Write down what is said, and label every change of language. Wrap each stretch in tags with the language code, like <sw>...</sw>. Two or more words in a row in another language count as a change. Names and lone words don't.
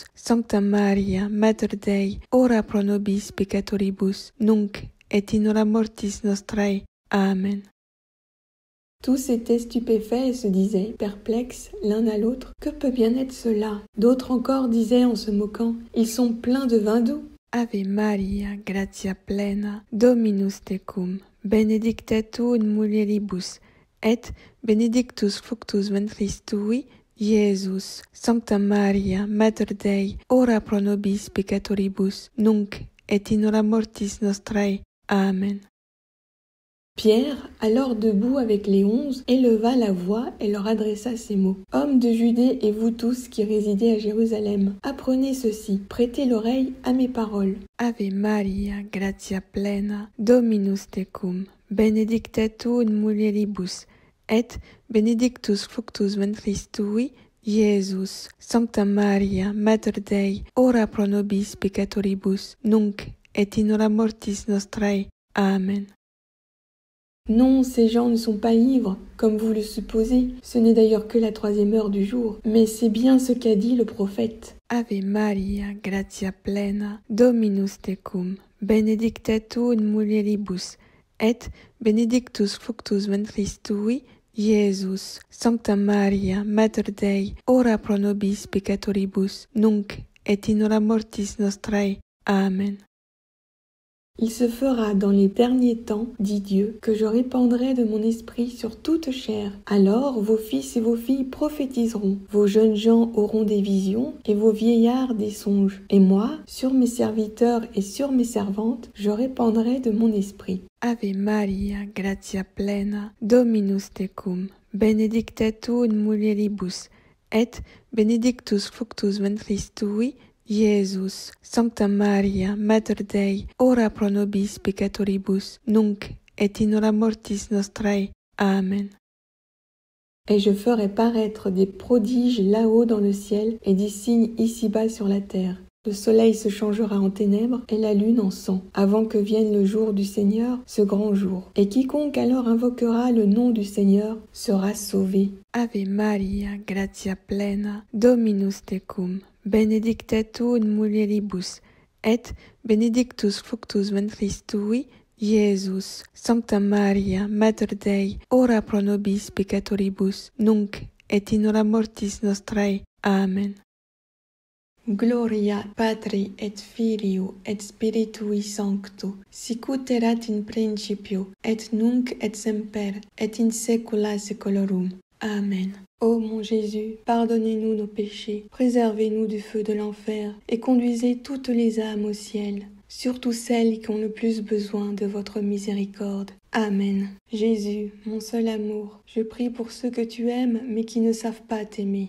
<la>Sancta Maria, Mater Dei, ora pro nobis peccatoribus, nunc et in hora mortis nostrae. Amen.</la> <fr>Tous étaient stupéfaits et se disaient, perplexes l'un à l'autre, « Que peut bien être cela ?» D'autres encore disaient en se moquant, « Ils sont pleins de vin doux. »</fr> <la>Ave Maria, gratia plena, Dominus tecum, benedicta tu in mulieribus, et benedictus fructus ventris tui, Iesus. Sancta Maria, Mater Dei, ora pro nobis peccatoribus, nunc et in hora mortis nostrae. Amen.</la> <fr>Pierre, alors debout avec les 11, éleva la voix et leur adressa ces mots. « Hommes de Judée et vous tous qui résidez à Jérusalem, apprenez ceci, prêtez l'oreille à mes paroles.</fr> <la>Ave Maria, gratia plena, Dominus tecum, benedicta tu in mulieribus, et benedictus fructus ventris tui, Iesus. Sancta Maria, Mater Dei, ora pro nobis peccatoribus, nunc et in hora mortis nostrae. Amen. »</la> <fr>Non, ces gens ne sont pas ivres, comme vous le supposez, ce n'est d'ailleurs que la 3e heure du jour, mais c'est bien ce qu'a dit le prophète.</fr> <la>Ave Maria, gratia plena, Dominus tecum, benedicta tu in mulieribus, et benedictus fructus ventris tui, Iesus. Sancta Maria, Mater Dei, ora pro nobis peccatoribus, nunc et in hora mortis nostrae. Amen.</la> <fr>Il se fera dans les derniers temps, dit Dieu, que je répandrai de mon esprit sur toute chair. Alors vos fils et vos filles prophétiseront, vos jeunes gens auront des visions, et vos vieillards des songes. Et moi, sur mes serviteurs et sur mes servantes, je répandrai de mon esprit.</fr> <la>Ave Maria, gratia plena, Dominus tecum, benedicta tu in mulieribus, et benedictus fructus ventris tui, Iesus. Sancta Maria, Mater Dei, ora pro nobis peccatoribus, nunc et in hora mortis nostrae. Amen.</la> <fr>Et je ferai paraître des prodiges là-haut dans le ciel et des signes ici-bas sur la terre. Le soleil se changera en ténèbres et la lune en sang, avant que vienne le jour du Seigneur, ce grand jour. Et quiconque alors invoquera le nom du Seigneur sera sauvé.</fr> <la>Ave Maria, gratia plena, Dominus tecum, benedicta tu in mulieribus, et benedictus fructus ventris tui, Iesus. Sancta Maria, Mater Dei, ora pro nobis peccatoribus, nunc et in hora mortis nostrae. Amen. Gloria Patri et Filio et Spiritui Sancto, sicut erat in principio, et nunc et semper, et in saecula saeculorum. Amen.</la> <fr>Ô mon Jésus, pardonnez-nous nos péchés, préservez-nous du feu de l'enfer, et conduisez toutes les âmes au ciel, surtout celles qui ont le plus besoin de votre miséricorde. Amen. Jésus, mon seul amour, je prie pour ceux que tu aimes mais qui ne savent pas t'aimer.</fr>